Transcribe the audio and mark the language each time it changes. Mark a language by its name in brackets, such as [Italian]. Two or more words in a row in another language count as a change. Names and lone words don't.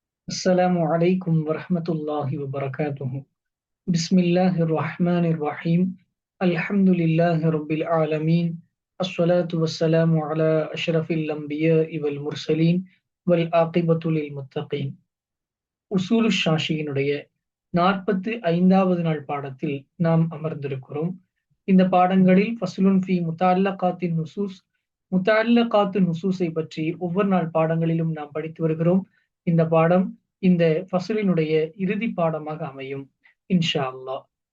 [Arabic] السلام عليكم ورحمة الله وبركاته. بسم الله الرحمن الرحيم. الحمد لله رب العالمين. الصلاة والسلام على أشرف الأنبياء والمرسلين والعاقبة للمتقين. [Tamil] உசூலு ஷாஷியினுடைய 45வது நாள் பாடத்தில் நாம் அமர்ந்திருக்கிறோம். இந்த பாடங்களில் [Arabic] فصل في متعلقات النصوص, متعلقات النصوص [Tamil] பற்றி ஒவ்வொரு நாள் பாடங்களிலும் நாம் படித்து வருகிறோம். இந்த பாடம் இந்த ஃபஸ்லினுடைய இறுதி பாடமாக அமையும் [Arabic] إن شاء الله.